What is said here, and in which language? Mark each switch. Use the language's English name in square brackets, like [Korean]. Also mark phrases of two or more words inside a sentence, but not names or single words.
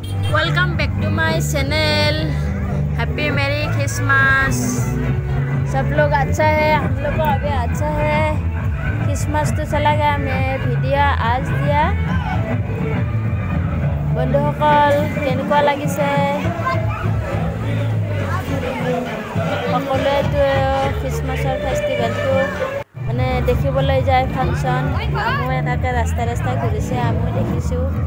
[English] welcome back to my channel. happy merry christmas. [Hindi] सब लोग अच्छा है, हम लोग को अभी अच्छा है। क्रिसमस तो चला गया, मैं वीडियो आज दिया। [Assamese] बंधुসকল কেনেকুৱা লাগিছে সকলোৱেতো ক্ৰিসমাছৰ ফেষ্টিভেলটো মানে দেখিবলৈ যায় ফাংচন। আমি এনেকৈ ৰাস্তা ঘূৰিছে, আমি দেখিছোঁ।